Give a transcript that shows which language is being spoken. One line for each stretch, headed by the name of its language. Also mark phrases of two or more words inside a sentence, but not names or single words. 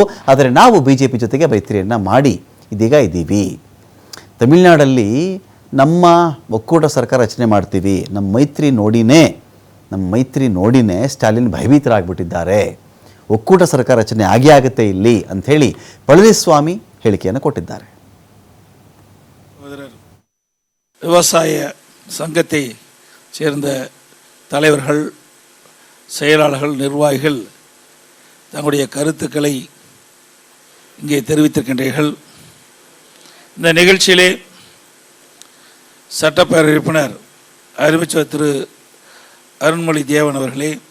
Kannada: ಆದರೆ ನಾವು ಬಿಜೆಪಿ ಜೊತೆಗೆ ಮೈತ್ರಿಯನ್ನು ಮಾಡಿ ಇದೀಗ ಇದ್ದೀವಿ. ತಮಿಳುನಾಡಲ್ಲಿ ನಮ್ಮ ಒಕ್ಕೂಟ ಸರ್ಕಾರ ರಚನೆ ಮಾಡ್ತೀವಿ, ನಮ್ಮ ಮೈತ್ರಿ ನೋಡಿನೇ ಸ್ಟಾಲಿನ್ ಭಯಭೀತರಾಗ್ಬಿಟ್ಟಿದ್ದಾರೆ. ಒಕ್ಕೂಟ ಸರ್ಕಾರ ರಚನೆ ಆಗುತ್ತೆ ಇಲ್ಲಿ ಅಂಥೇಳಿ ಪಳನಿಸ್ವಾಮಿ ಹೇಳಿಕೆಯನ್ನು ಕೊಟ್ಟಿದ್ದಾರೆ.
Tamil: விவசாய சங்கத்தை சேர்ந்த தலைவர்கள், செயலாளர்கள், நிர்வாகிகள் தங்களுடைய கருத்துக்களை இங்கே தெரிவித்திருக்கின்றீர்கள். இந்த நிகழ்ச்சியிலே சட்டப்பேரவை உறுப்பினர் அறிவிச்சவர் திரு அருண்மொழி தேவன் அவர்களே,